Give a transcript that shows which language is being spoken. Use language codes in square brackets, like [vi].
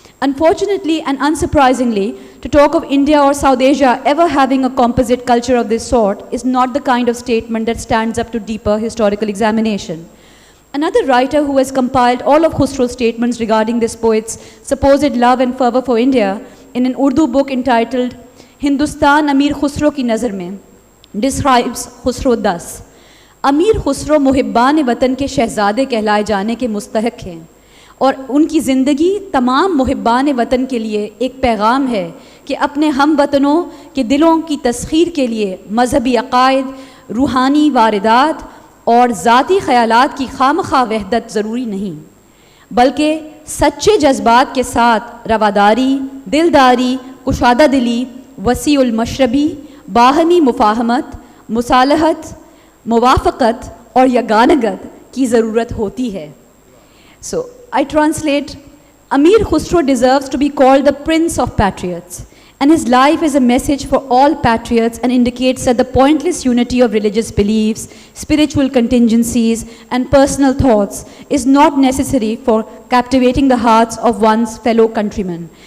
[en] Unfortunately and unsurprisingly, to talk of India or South Asia ever having a composite culture of this sort is not the kind of statement that stands up to deeper historical examination. Another writer who has compiled all of Khusro's statements regarding this poet's supposed love and fervor for India in an Urdu book entitled Hindustan Amir Khusro ki nazar mein describes Khusro thus. [hi] Amir Khusro मुहिब्बान वतन के शहजादे कहलाए जाने के मुस्तहक हैं और उनकी ज़िंदगी तमाम मुहिब्बान वतन के लिए एक पैगाम है कि अपने हम वतनों के दिलों की तस्खीर के लिए मजहबी अकायद, रूहानी वारदात और ज़ाती ख़यालात की खामखा वहदत ज़रूरी नहीं, बल्कि सच्चे जज्बात के साथ रवादारी, दिलदारी, कुशादा दिली, वसीउल मशरबी, बाहमी मुफाहमत, मुसालहत, मुवाफ़क़त और यगानगत की ज़रूरत होती है. [en] So, I translate, Amir Khusro deserves to be called the Prince of Patriots, and his life is a message for all patriots and indicates that the pointless unity of religious beliefs, spiritual contingencies, and personal thoughts is not necessary for captivating the hearts of one's fellow countrymen.